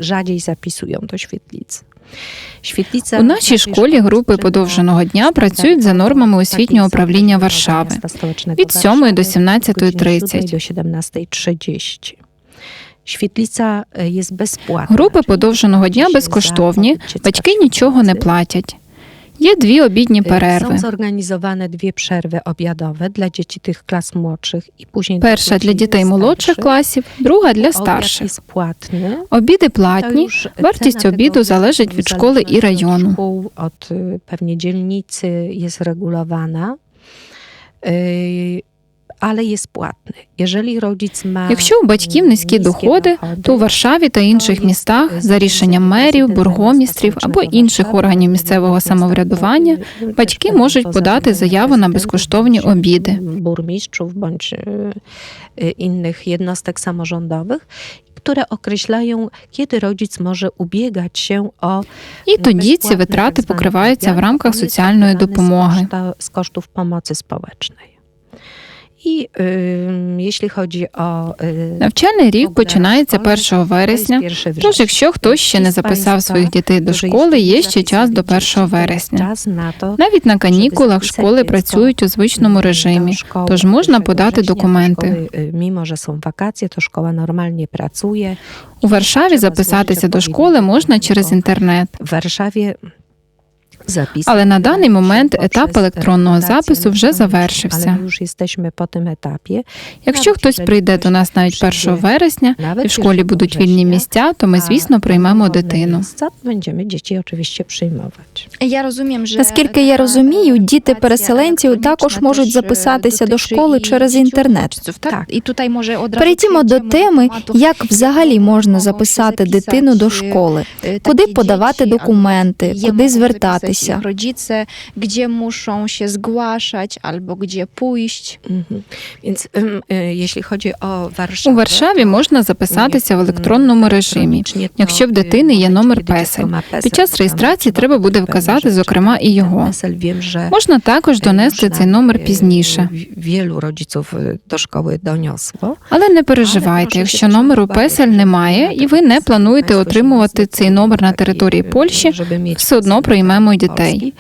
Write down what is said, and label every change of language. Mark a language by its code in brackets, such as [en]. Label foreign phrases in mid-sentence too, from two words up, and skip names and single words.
[uk] У нашій школі групи подовженого дня працюють за нормами освітнього управління Варшави від 7 до 17:30. Групи подовженого дня безкоштовні, батьки нічого не платять. Є 2 обідні перерви. [pl] Zorganizowane 2 przerwy obiadowe dla dzieci tych klas młodszych i później [uk] Перша для дітей молодших класів, друга для старших. Обіди платні, вартість обіду залежить від школи і району. [pl] Od pewnie dzielnicy jest regulowana. [uk] Але є płatny. Якщо у батьків низькі доходи, то у Варшаві та інших містах за рішенням мерів, бургомістрів або інших органів місцевого самоврядування батьки можуть подати заяву на безкоштовні обіди. [pl] Burmistrzów bądź innych jednostek samorządowych, które określają, kiedy rodzic może ubiegać się o [uk] І тоді ці витрати покриваються в рамках соціальної допомоги. [pl] z kosztów pomocy społecznej. [uk] І, якщо [pl] chodzi o... [uk] Навчальний рік починається 1 вересня, тож якщо хтось ще не записав своїх дітей до школи, є ще час до 1 вересня. Навіть на канікулах школи працюють у звичному режимі, тож можна подати документи. Мимо, що [pl] są wakacje, [uk] то школа нормально працює. У Варшаві записатися до школи можна через інтернет. В Варшаві Але на даний момент етап електронного запису вже завершився. Якщо хтось прийде до нас навіть 1 вересня і в школі будуть вільні місця, то ми, звісно, приймемо дитину. Наскільки я розумію, діти переселенців також можуть записатися до школи через інтернет. Перейдімо до теми, як взагалі можна записати дитину до школи, куди подавати документи, куди звертатися. [pl] Rodzice, gdzie muszą się zgłaszać albo gdzie pójść. Więc jeśli chodzi o Warszawę, [uk] у Варшаві можна записатися в електронному режимі, якщо в дитини є номер ПЕСЕЛ. Під час реєстрації треба буде вказати, зокрема, і його. Можна також донести цей номер пізніше. Але не переживайте, якщо номеру ПЕСЕЛ немає і ви не плануєте отримувати цей номер на території Польщі, все одно приймемо дітей.